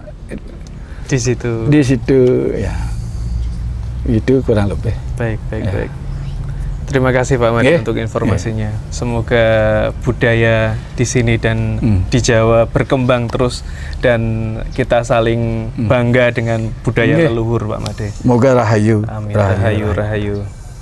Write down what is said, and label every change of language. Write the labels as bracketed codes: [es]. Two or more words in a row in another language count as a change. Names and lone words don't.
[id] di situ. Di situ, ya. Itu kurang lebih. Baik. Terima kasih Pak Made untuk informasinya. Semoga budaya di sini dan di Jawa berkembang terus dan kita saling bangga dengan budaya leluhur Pak Made. Moga rahayu. Amin. Rahayu.